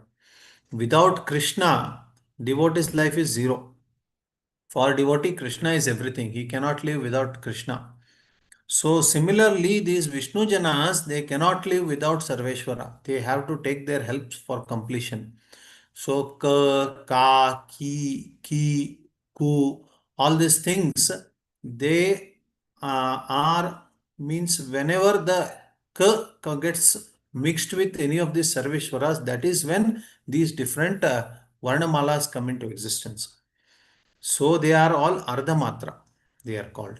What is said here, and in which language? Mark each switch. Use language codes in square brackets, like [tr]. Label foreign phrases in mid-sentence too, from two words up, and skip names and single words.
[en] Without Krishna, devotee's life is zero. For devotee, Krishna is everything. He cannot live without Krishna. So similarly, these Vishnu Janas, they cannot live without Sarveshwara. They have to take their help for completion. So ka, ka, ki, ku, all these things, they are means whenever the ka gets mixed with any of these Sarveshwaras, that is when these different Varnamalas come into existence. So they are all Ardhamatra, they are called.